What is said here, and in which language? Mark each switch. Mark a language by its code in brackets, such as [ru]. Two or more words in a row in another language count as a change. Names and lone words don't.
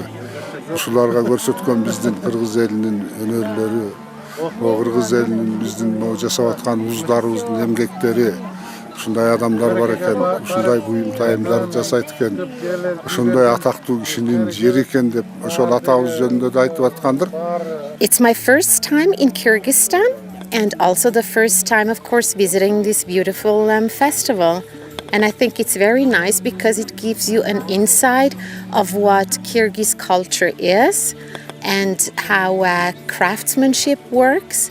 [ky] Ушуларга көрсөткөн биздин кыргыз элинин өнөрлөрү, кыргыз элинин биздин могу жасап аткан уздарыбыздын эмгектери, ушундай адамдар бар экен, ушундай буюм тайымдар жасайт экен, ошондой атактуу кишинин жери экен деп ошол атабыз жөнүндө да айтып аткандыр. [en] It's my first time in Kyrgyzstan and also the first time, of course, visiting this beautiful festival. And I think it's very nice because it gives you an insight of what Kyrgyz culture is and how craftsmanship works.